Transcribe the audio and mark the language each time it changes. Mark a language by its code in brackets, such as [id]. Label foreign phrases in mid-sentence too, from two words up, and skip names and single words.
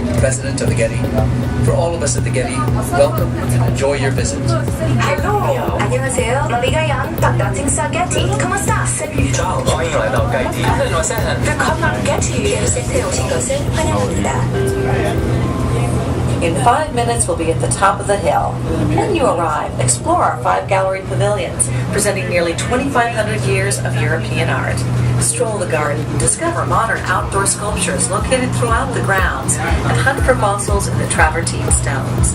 [en] president of the Getty. For all of us at the Getty, welcome and enjoy your visit. Hello. [ko] 안녕하세요. [tl] Maligayang pagdating sa Getty. Kamusta? [fr] Salut. [zh] Ciao, 欢迎来到盖蒂。 [ar] أهلا وسهلا. [de] Willkommen Getty. [ko] Getty Center 오신 것을 환영합니다. [en] In 5 minutes, we'll be at the top of the hill. When you arrive, explore our 5 gallery pavilions, presenting nearly 2,500 years of European art. Stroll the garden, discover modern outdoor sculptures located throughout the grounds, and hunt for fossils in the travertine stones.